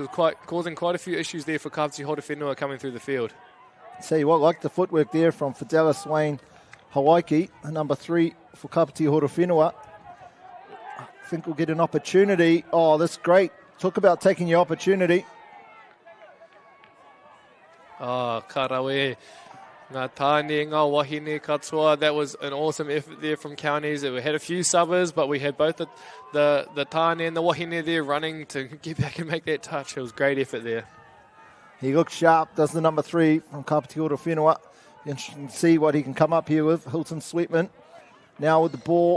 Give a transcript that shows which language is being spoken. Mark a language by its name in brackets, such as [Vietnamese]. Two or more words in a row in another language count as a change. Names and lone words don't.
[English] It was causing quite a few issues there for Kāpiti Horowhenua coming through the field. See what, like the footwork there from Fidelis Wayne Hawaiki, number 3 for Kāpiti Horowhenua. I think we'll get an opportunity. Oh, that's great. Talk about taking your opportunity. [Māori] Oh, karawe. Ngā tāne, ngā wahine katoa. [English] That was an awesome effort there from Counties. We had a few subbers, but we had both the tāne and the wahine there running to get back and make that touch. It was great effort there. He looks sharp, does the number 3 from Kāpiti Horowhenua. Interesting to see what he can come up here with. Hilton Sweetman now with the ball.